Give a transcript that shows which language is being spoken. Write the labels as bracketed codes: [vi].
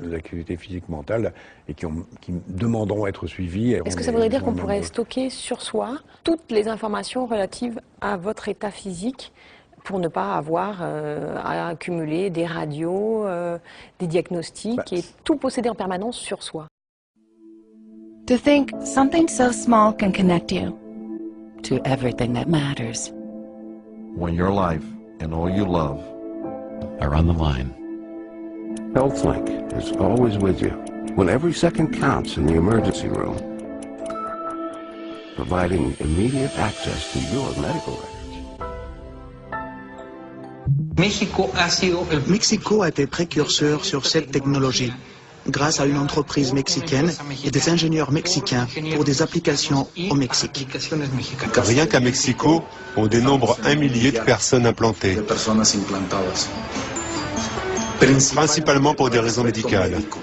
[fr] Des activités physiques mentales et qui demanderont à être suivis. Est-ce que ça voudrait dire qu'on pourrait stocker sur soi toutes les informations relatives à votre état physique pour ne pas avoir à accumuler des radios, des diagnostics et tout posséder en permanence sur soi? [en] To think something so small can connect you to everything that matters. When your life and all you love are on the line. HealthLink is always with you when every second counts in the emergency room, providing immediate access to your medical records. [fr] Mexico a été précurseur sur cette technologie, grâce à une entreprise mexicaine et des ingénieurs mexicains pour des applications au Mexique. Rien qu'à Mexico, on dénombre 1 millier de personnes implantées, principalement pour des raisons médicales.